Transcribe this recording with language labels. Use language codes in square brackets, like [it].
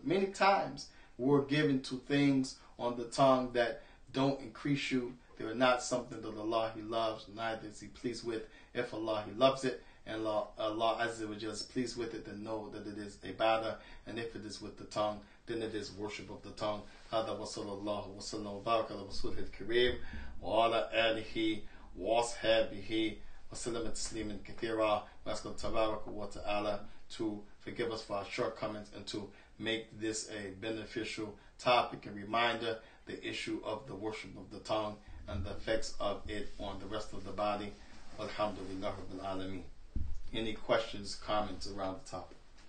[en] Many times we're given to things on the tongue that don't increase you. They are not something that Allah He loves, neither is He pleased with. If Allah He loves it and Allah Azza wa Jalla is pleased with it, then know that it is ibadah. And if it is with the tongue, then it is worship of the tongue. [ar] هذا وصلى الله وسلم وبارك على رسوله الكريم وعلى آله وأصحابه وسلم تسليما كثيرا. [en] We ask Allah Tabaraka wa Ta'ala to forgive us for our shortcomings and to make this a beneficial topic and reminder, the issue of the worship of the tongue and the effects of it on the rest of the body. Alhamdulillah Rabbil Alameen. Any questions, comments around the topic?